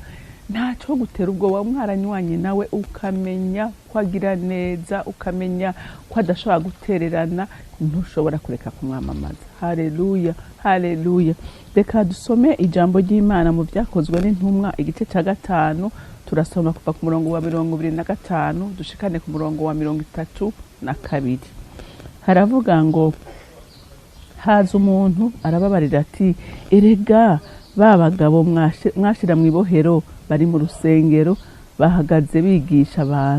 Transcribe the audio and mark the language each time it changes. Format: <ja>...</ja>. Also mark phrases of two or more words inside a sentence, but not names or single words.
<rn>Ntaco gutera ubwoba mwaranywanye nawe, ukamenya ko agira neza, ukamenya ko adashobora gutererana, ntushobora kureka kumwamamaza. Haleluya, haleluya. Reka dusome ijambo ry'Imana mu byakozwe n'intumwa igice cya 5, turasoma kuva ku murongo wa 25 dushikane ku murongo wa 32. Haravuga ngo haza umuntu arababarira ati, erega babagabo mwashira mu ibohero bari mu rusengero bahagaze bigisha abantu.</rn>